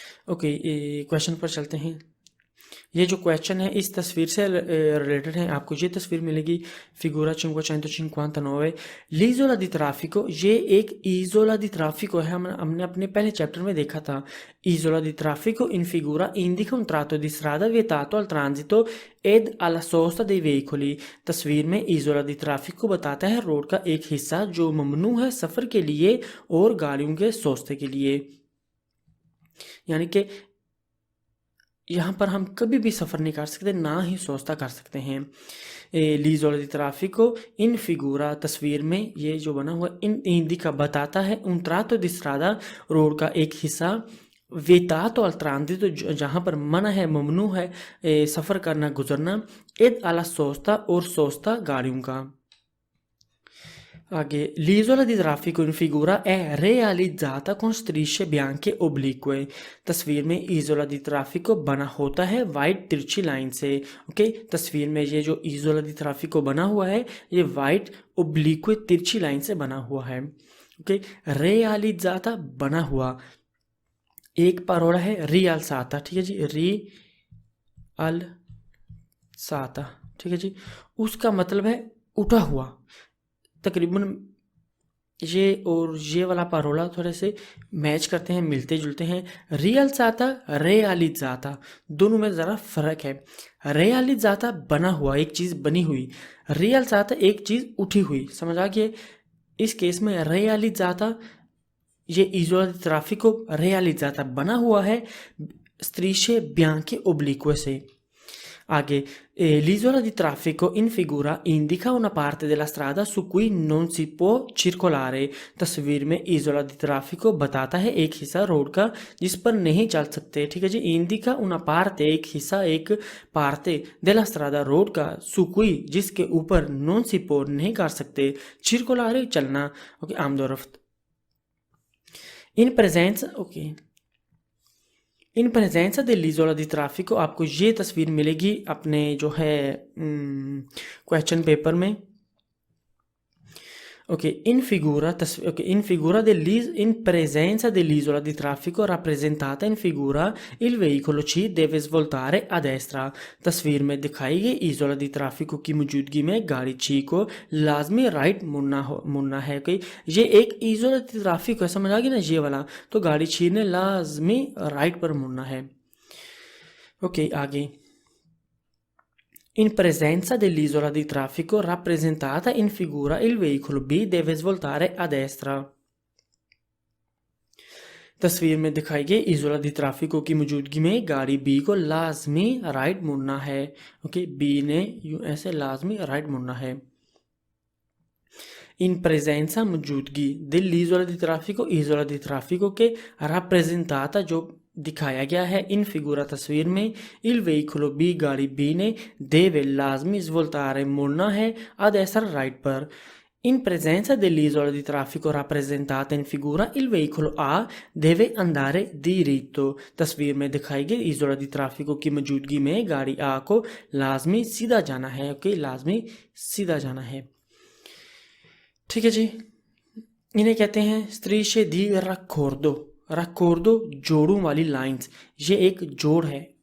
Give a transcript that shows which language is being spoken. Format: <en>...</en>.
<hi>Okay, question पर चलते हैं। ये जो क्वेश्चन है इस तस्वीर से रिलेटेड है, आपको ये तस्वीर मिलेगी फिगूरा 559 लीजोला दी ट्राफिको। ये एक इजोला दी ट्राफिको है, हमने अपने पहले चैप्टर में देखा था।</hi> <it>इजोला दी ट्राफिको इन फिगूरा indica un tratto di strada vietato al transito ed alla sosta dei veicoli।</it> <hi>तस्वीर में इजोला दी ट्राफिको बताता है रोड का एक हिस्सा जो ममनू है सफ़र के लिए और गाड़ियों के सोस्ते के लिए, यानी कि यहाँ पर हम कभी भी सफ़र नहीं कर सकते, ना ही सोचता कर सकते हैं। लीजोला दी ट्राफिको इन फिगूरा, तस्वीर में ये जो बना हुआ इन इंडिका बताता है</hi> <it>उन ट्रातो दी स्ट्रादा,</it> <hi>रोड का एक हिस्सा,</hi> <it>वेतातो अल ट्रांजितो,</it> <hi>जहाँ पर मना है, ममनू है सफ़र करना, गुजरना,</hi> <it>एद अला सोस्ता,</it> <hi>और सोस्ता गाड़ियों का।</hi> <it>आगे, l'isola di traffico in figura è realizzata con strisce bianche oblique।</it> <hi>तस्वीर में इजोला दी ट्राफिको बना होता है वाइट तिरछी लाइन से। ओके, तस्वीर में ये जो इजोला दी ट्राफिको बना हुआ है ये वाइट ओब्लिक्वे तिरछी लाइन से बना हुआ है। ओके, realizzata बना हुआ, एक parola है rialzata, ठीक है जी, rialzata, ठीक है जी, उसका मतलब है उठा हुआ। तकरीबन ये और ये वाला पारोला थोड़े से मैच करते हैं, मिलते जुलते हैं। रियलिज़ाता, रेयलिज़ाता, दोनों में ज़रा फ़र्क है। रेयलिज़ाता बना हुआ, एक चीज़ बनी हुई, रियलिज़ाता एक चीज़ उठी हुई, समझ आ गया। इस केस में रेयलिज़ाता, ये इजोला दी ट्राफिको रेयलिज़ाता बना हुआ है</hi> <it>strisce bianche oblique</it> <hi>से।</hi> <it>आगे, l'isola di traffico in figura indica una parte della strada su cui non si può circolare।</it> <hi>तस्वीर में इजोला दी ट्राफिको बताता है एक हिस्सा रोड का जिस पर नहीं चल सकते, ठीक है जी।</hi> <it>indica una parte,</it> <hi>एक हिस्सा, एक</hi> <it>parte della strada,</it> <hi>रोड का,</hi> <it>su cui</it> <hi>जिसके ऊपर,</hi> <it>non si può</it> <hi>नहीं कर सकते, circolare चलना, okay, आमदोरफ्त।</hi> <it>in presenza,</it> <hi>okay, in प्रेजेंसा</hi> <it>dell'isola di traffico,</it> <hi>आपको ये तस्वीर मिलेगी अपने जो है क्वेश्चन पेपर में।</hi> <it>ओके, in presenza dell'isola di traffico rappresentata in figura il veicolo C deve svoltare a destra।</it> <hi>तस्वीर में दिखाई गई इजोला दी ट्राफिको की मौजूदगी में गाड़ी ची को लाजमी राइट मुड़ना है। कि ये एक इजोला दी ट्राफिको है, समझ आ गई ना ये वाला, तो गाड़ी ची ने लाजमी राइट पर मुड़ना है।</hi> <it>ओके, आगे, in presenza dell'isola di traffico rappresentata in figura il veicolo B deve svoltare a destra।</it> <hi>तस्वीर में दिखाई गई इजोला दी ट्राफिको की मौजूदगी में गाड़ी बी को लाजमी राइट मुड़ना है। ओके, बी ने यूं ऐसे लाजमी राइट मुड़ना है। इन प्रेजेंसा, मौजूदगी,</hi> <it>dell'isola di traffico,</it> <hi>इजोला दी ट्राफिको के, rappresentata, जो दिखाया गया है, इन फिगूरा, तस्वीर में,</hi> <it>il veicolo B,</it> <hi>गाड़ी बी ने, deve लाजमी svoltare मुड़ना है, ad essere राइट पर।</hi> <it>In presenza dell'isola di traffico rappresentata in figura il veicolo A deve andare diritto।</it> <hi>तस्वीर में दिखाई गई इजोला दी ट्राफिको की मौजूदगी में गाड़ी A को लाजमी सीधा जाना है। ओके, लाजमी सीधा जाना है, ठीक है जी। इन्हें कहते हैं</hi> <it>strisce di raccordo।</it> <hi>रक्कोर्दो, जोड़ों वाली लाइंस, ये एक जोड़ है।</hi>